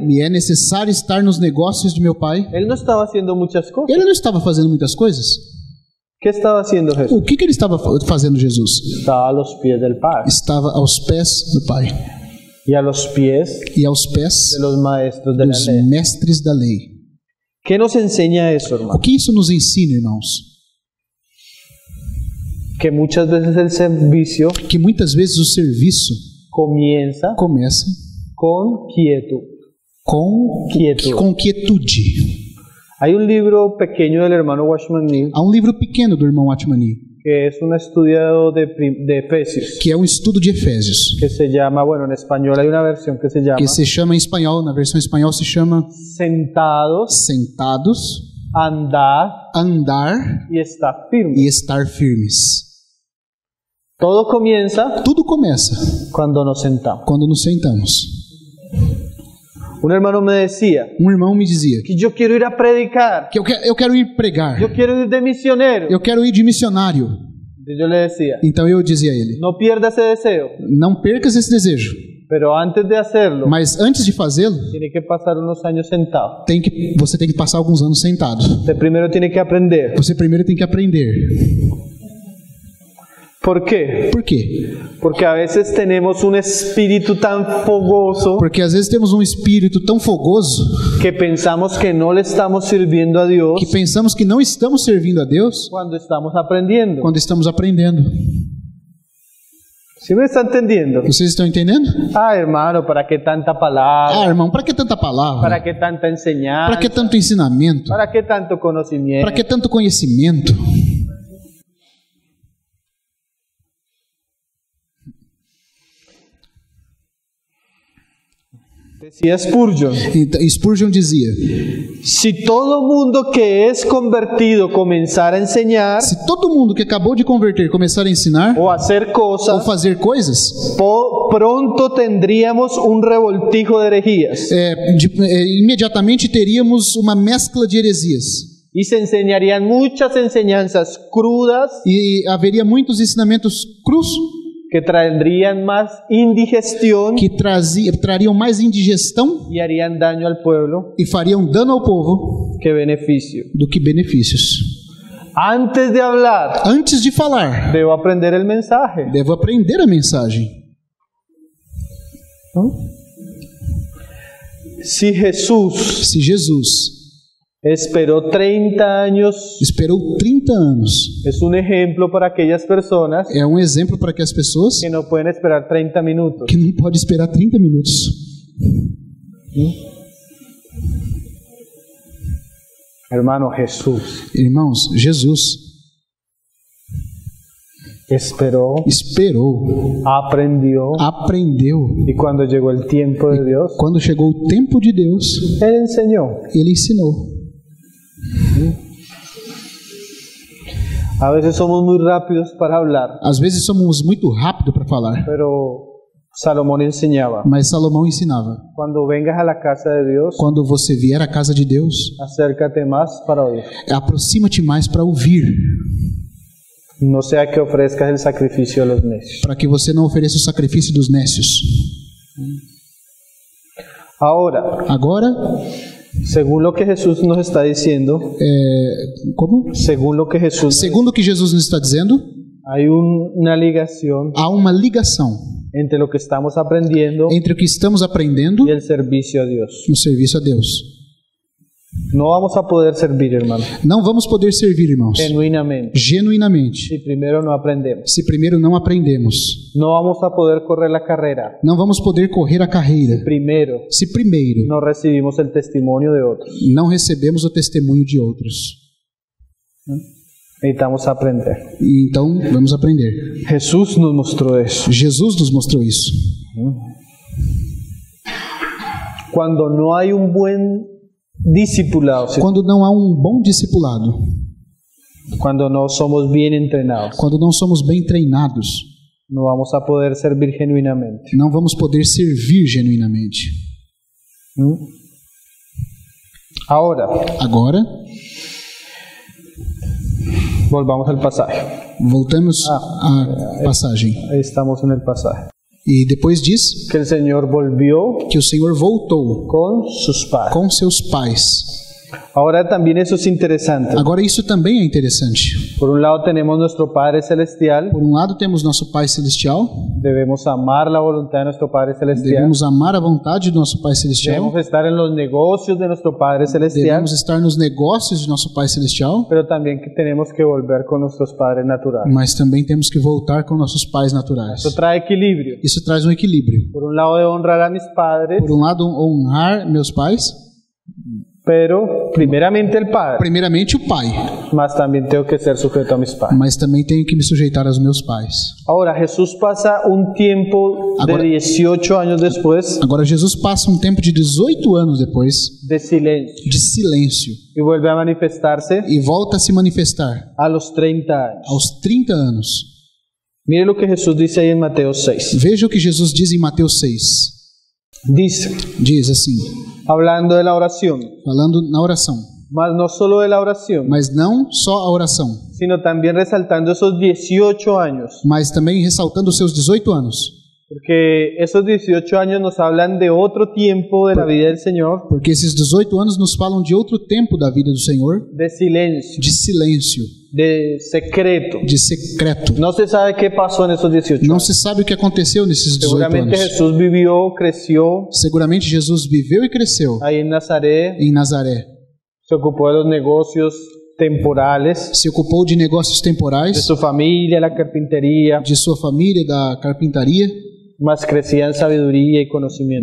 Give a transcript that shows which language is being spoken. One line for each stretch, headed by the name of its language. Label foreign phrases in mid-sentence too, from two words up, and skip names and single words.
Portuguese: me é necessário estar nos negócios de meu Pai,
Spanish: Él no estaba haciendo muchas cosas.
Portuguese: ele não estava fazendo muitas coisas.
Spanish: ¿Qué estaba haciendo Jesús?
Portuguese: O que ele estava fazendo, Jesus?
Spanish: Estaba a los pies del Padre
Portuguese: Estava aos pés do Pai
Spanish: y a los pies
Portuguese: e aos pés
Spanish: de los maestros de la
Portuguese: dos
Spanish: ley.
Portuguese: mestres da lei.
Spanish: ¿Qué nos enseña eso,
Portuguese: O
Spanish: hermano?
Portuguese: que isso nos ensina, irmãos?
Spanish: Que muchas veces el servicio
Portuguese: Que muitas vezes o serviço
Spanish: comienza
Portuguese: começa
Spanish: con quietud.
Portuguese: com quietude.
Spanish: Hay un libro pequeño del hermano Watchman Nee
Portuguese: Há um livro pequeno do irmão Atmani,
Spanish: que es un estudiado de Efesios,
Portuguese: que é um estudo de Efésios,
Spanish: que se llama, bueno, en español hay una versión que se llama
Portuguese: que se chama em espanhol, na versão em espanhol se chama
Spanish: Sentados,
Portuguese: Sentados,
Spanish: Andar
Portuguese: Andar
Spanish: y Estar Firmes.
Portuguese: e Estar Firmes.
Spanish: Todo comienza
Portuguese: Tudo começa
Spanish: cuando nos sentamos.
Portuguese: quando nos sentamos.
Spanish: Un hermano me decía
Portuguese: Um irmão me dizia
Spanish: que yo quiero ir a predicar,
Portuguese: que eu quero ir pregar,
Spanish: yo quiero ir de misionero.
Portuguese: eu quero ir de missionário.
Spanish: Y yo le decía,
Portuguese: Então eu dizia a ele,
Spanish: no pierda ese deseo,
Portuguese: não percas esse desejo,
Spanish: pero antes de hacerlo,
Portuguese: mas antes de fazê-lo,
Spanish: tiene que pasar unos años sentado.
Portuguese: você tem que passar alguns anos sentado.
Spanish: Usted primero tiene que aprender.
Portuguese: Você primeiro tem que aprender.
Spanish: ¿Por qué?
Portuguese: Por quê?
Spanish: Porque a veces tenemos un espíritu tan fogoso
Portuguese: Porque às vezes temos um espírito tão fogoso
Spanish: que pensamos que no le estamos sirviendo a Dios
Portuguese: que pensamos que não estamos servindo a Deus
Spanish: cuando estamos aprendiendo.
Portuguese: quando estamos aprendendo.
Spanish: ¿Sí me está entendiendo?
Portuguese: Vocês estão entendendo?
Spanish: Ah, hermano, ¿para qué tanta
Portuguese: Ah,
Spanish: palabra?
Portuguese: irmão, para que tanta palavra?
Spanish: ¿Para qué tanta
Portuguese: Para
Spanish: enseñanza?
Portuguese: que tanto ensinamento?
Spanish: ¿Para qué tanto conocimiento?
Portuguese: Para que tanto conhecimento?
Spanish: Decía Spurgeon,
Portuguese: Então, Spurgeon dizia:
Spanish: si todo mundo que es convertido comenzara a enseñar
Portuguese: se todo mundo que acabou de converter começar a ensinar
Spanish: o a hacer
Portuguese: ou
Spanish: cosas,
Portuguese: fazer coisas,
Spanish: pronto tendríamos un revoltijo de herejías
Portuguese: imediatamente teríamos uma mescla de heresias
Spanish: y se enseñarían muchas enseñanzas crudas
Portuguese: e haveria muitos ensinamentos crus
Spanish: que traerían más indigestión
Portuguese: que trariam mais indigestão
Spanish: y harían daño al pueblo
Portuguese: e fariam dano ao povo
Spanish: que beneficio.
Portuguese: do que benefícios.
Spanish: Antes de hablar,
Portuguese: Antes de falar,
Spanish: debo aprender el mensaje.
Portuguese: devo aprender a mensagem.
Spanish: Si Jesús
Portuguese: Se Jesus
Spanish: esperó 30 años,
Portuguese: esperou 30 anos,
Spanish: es un ejemplo para aquellas personas
Portuguese: é um exemplo para que as pessoas
Spanish: que no pueden esperar 30 minutos.
Portuguese: que não podem esperar 30 minutos.
Spanish: Hermano, Jesús
Portuguese: Irmãos, Jesus
Spanish: esperó,
Portuguese: esperou,
Spanish: aprendió,
Portuguese: aprendeu.
Spanish: y cuando llegó el tiempo de Dios,
Portuguese: Quando chegou o tempo de Deus,
Spanish: Él enseñó.
Portuguese: Ele ensinou.
Spanish: A veces somos muy rápidos para hablar,
Portuguese: Às vezes somos muito rápidos para falar,
Spanish: pero Salomón enseñaba,
Portuguese: mas Salomão ensinava:
Spanish: cuando vengas a la casa de Dios,
Portuguese: quando você vier à casa de Deus,
Spanish: acércate más para oír.
Portuguese: aproxima-te mais para ouvir,
Spanish: No sea que ofrezcas el sacrificio a los necios.
Portuguese: para que você não ofereça o sacrifício dos nécios.
Spanish: Ahora,
Portuguese: Agora,
Spanish: según lo que Jesús nos está diciendo,
Portuguese: como?
Spanish: según lo que Jesús,
Portuguese: Segundo o que Jesus nos está dizendo,
Spanish: una ligación
Portuguese: Há uma ligação
Spanish: entre lo que estamos aprendiendo
Portuguese: entre o que estamos aprendendo
Spanish: y el servicio a Dios.
Portuguese: no serviço a Deus.
Spanish: No vamos a poder servir, hermano,
Portuguese: Não vamos poder servir, irmãos,
Spanish: genuinamente,
Portuguese: genuinamente,
Spanish: si primero no aprendemos.
Portuguese: se primeiro não aprendemos.
Spanish: No vamos a poder correr la carrera,
Portuguese: Não vamos poder correr a carreira
Spanish: primero
Portuguese: se primeiro
Spanish: no recibimos el testimonio de otros.
Portuguese: não recebemos o testemunho de outros.
Spanish: Necesitamos aprender.
Portuguese: E então, vamos aprender.
Spanish: Jesús nos mostró eso.
Portuguese: Jesus nos mostrou isso.
Spanish: Cuando no hay un buen discipulado, ¿sí?
Portuguese: Quando não há um bom discipulado,
Spanish: Cuando no somos bien entrenados,
Portuguese: quando não somos bem treinados,
Spanish: no vamos a poder servir genuinamente.
Portuguese: não vamos poder servir genuinamente.
Spanish: Ahora,
Portuguese: Agora,
Spanish: volvamos al pasaje.
Portuguese: voltamos à passagem.
Spanish: Ahí estamos en el pasaje.
Portuguese: E depois diz
Spanish: Que el Señor volvió
Portuguese: que o Senhor voltou
Spanish: con sus padres.
Portuguese: com seus pais.
Spanish: Ahora también eso es interesante.
Portuguese: Agora, isso também é interessante.
Spanish: Por un lado tenemos nuestro Padre Celestial.
Portuguese: Por um lado, temos nosso Pai Celestial,
Spanish: Debemos amar la voluntad de nuestro Padre Celestial.
Portuguese: devemos amar a vontade do nosso Pai Celestial,
Spanish: Debemos estar en los negocios de nuestro Padre Celestial.
Portuguese: devemos estar nos negócios de nosso Pai Celestial,
Spanish: Pero también que tenemos que volver con nuestros padres naturales.
Portuguese: mas também temos que voltar com nossos pais naturais.
Spanish: Eso trae equilibrio.
Portuguese: Isso traz um equilíbrio.
Spanish: Por un lado de honrar a mis padres,
Portuguese: Por um lado, honrar meus pais,
Spanish: pero primeramente el Padre,
Portuguese: primeiramente o pai,
Spanish: más también tengo que ser sujeto a mis padres.
Portuguese: mas também tenho que me sujeitar aos meus pais.
Spanish: Ahora Jesús pasa un tiempo
Portuguese: Agora-
Spanish: de 18 años después
Portuguese: Agora, Jesus passa um tempo de 18 anos depois
Spanish: de silencio
Portuguese: de silêncio
Spanish: y vuelve a manifestarse
Portuguese: e volta a se manifestar
Spanish: a los 30 años.
Portuguese: aos 30 anos.
Spanish: Mire lo que Jesús dice ahí en Mateo 6.
Portuguese: Veja o que Jesus diz em Mateus 6.
Spanish: Dice,
Portuguese: Diz assim,
Spanish: hablando de la oración,
Portuguese: falando na oração,
Spanish: mas no solo de la oración,
Portuguese: mas não só a oração,
Spanish: sino también resaltando esos 18 años,
Portuguese: mas também ressaltando os seus 18 anos,
Spanish: porque esos 18 años nos hablan de otro tiempo de la vida del Señor,
Portuguese: porque esses 18 anos nos falam de outro tempo da vida do Senhor,
Spanish: de silencio,
Portuguese: de silêncio,
Spanish: de secreto.
Portuguese: de secreto.
Spanish: No se sabe qué pasó en esos 18
Portuguese: Não
Spanish: años.
Portuguese: se sabe o que aconteceu nesses 18
Spanish: Seguramente
Portuguese: anos.
Spanish: Jesús vivió, creció
Portuguese: Seguramente Jesus viveu e cresceu
Spanish: ahí en Nazaret,
Portuguese: em Nazaré.
Spanish: se ocupó de los negocios temporales,
Portuguese: Se ocupou de negócios de temporais,
Spanish: su familia, la carpintería,
Portuguese: de sua família, da carpintaria,
Spanish: más crecía en sabiduría y conocimiento.